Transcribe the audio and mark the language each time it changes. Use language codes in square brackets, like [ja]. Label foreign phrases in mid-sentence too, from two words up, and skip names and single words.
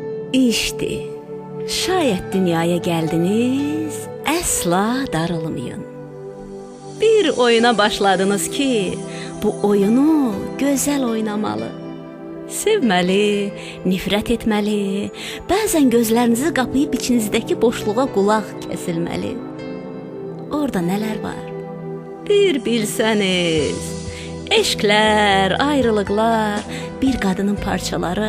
[tr] İşte, şayet dünyaya geldiniz, asla darılmayın. Bir oyuna başladınız ki, bu oyunu güzel oynamalı. [az] Sevməli, nifrət etməli, bəzən gözlərinizi qapayıb içinizdəki boşluğa qulaq kəsilməli. Orada nələr var? Bir bilsəniz, eşqlər, ayrılıqlar, bir qadının parçaları.